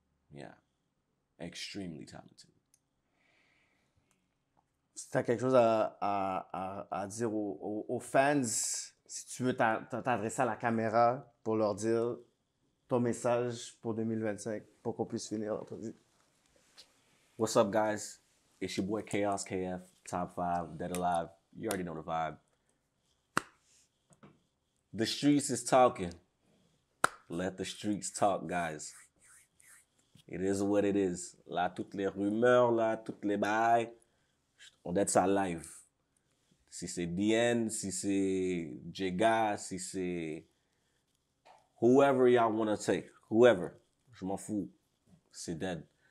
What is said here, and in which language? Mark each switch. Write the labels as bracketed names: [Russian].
[English] Yeah, extremely talented. [French] Si tu as quelque chose à dire aux fans, si tu veux t'adresser à la caméra pour leur dire ton message pour 2025, pour qu'on puisse finir l'entrevue. [English] What's up, guys? It's your boy Chaos KF, Top 5, Dead Alive. You already know the vibe. The streets is talking. Let the streets talk, guys. It is what it is. [French] Là, toutes les rumeurs, là, toutes les bails, on doit être ça live. Si c'est DN, si c'est Jega, si c'est [English] whoever y'all want to take, whoever, [French] je m'en fous, c'est dead.